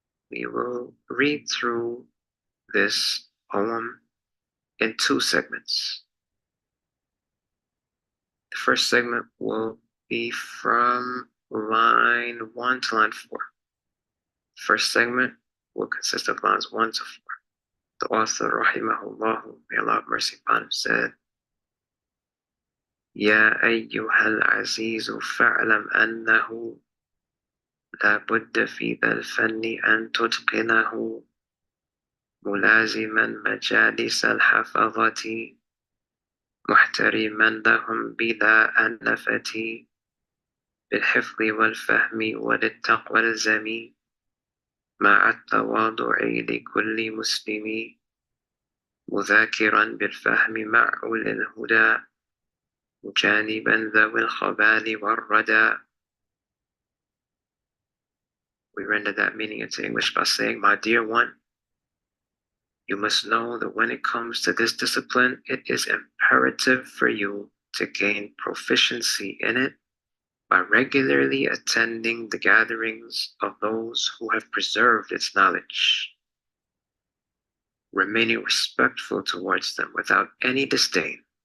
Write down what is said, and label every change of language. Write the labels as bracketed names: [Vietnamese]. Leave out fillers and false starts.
[English] We will read through this poem in two segments. The first segment will be from line 1 to line 4. The first segment will consist of lines 1 to 4. The author, rahimahullah, may Allah have mercy upon him, said, [Arabic] يا أيها العزيز فاعلم أنه لا بد في ذا الفن أن تتقنه ملازما مجالس الحفظة محترما لهم بلا أنفة بالحفظ والفهم وللتقوى الزمي مع التواضع لكل مسلم مذاكرا بالفهم مع أولي الهدى مجانبا ذوي الخبال والردى. [English] We render that meaning into English by saying, my dear one, you must know that when it comes to this discipline, it is imperative for you to gain proficiency in it by regularly attending the gatherings of those who have preserved its knowledge, remaining respectful towards them without any disdain,